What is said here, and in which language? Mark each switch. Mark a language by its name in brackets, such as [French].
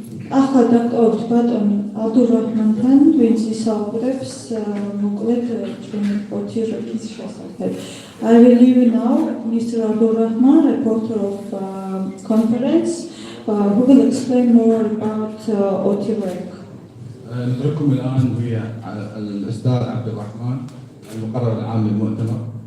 [Georgian] ახალ ბატონი აბდურაჰმანთან ვინც ისაუბრებს მოკლედ ჩვენი ოთირების შესახებ. [English] I will leave you now Mr. Abdurrahman, reporter of conference, who will explain more about OTI work. [Arabic] نترككم الآن ويا الأستاذ عبد الرحمن المقرر العام للمؤتمر.